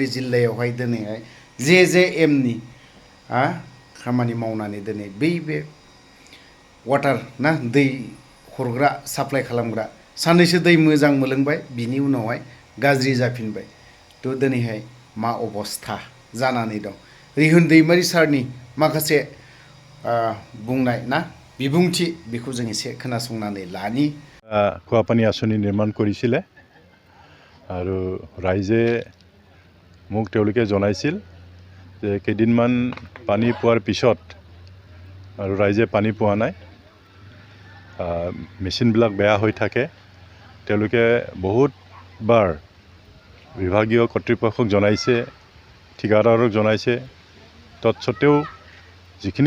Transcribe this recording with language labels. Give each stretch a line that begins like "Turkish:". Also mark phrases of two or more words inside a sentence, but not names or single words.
Bodo: जिल्लायावहाय दिनैहाय JJM नि खामानि मावनानै दिनै बे वाटार ना दै हरग्रा साप्लाय खालामग्रा साननैसो दै मोजां मोनलोंबाय बिनि उनावहाय गाज्रि जाफिनबाय थ' दिनैहाय मा अबस्था जानानै दं रिहुन दैमारि सारनि माखासे बुंनाय ना বিবুংথি बेखौ जों एसे खोनासंनानै लानि
Assamese: খোৱাপানী আঁচনি নিৰ্মাণ কৰিছিলে আৰু ৰাইজে মোক তেওঁলোকে জনাইছিল যে কেইদিনমান পানী পোৱাৰ পিছত আৰু ৰাইজে পানী পোৱা নাই মেচিনবিলাক বেয়া হৈ থাকে তেওঁলোকে বহুতবাৰ বিভাগীয় কৰ্তৃপক্ষক জনাইছে ঠিকাদাৰক জনাইছে তৎসত্ত্বেও যিখিনি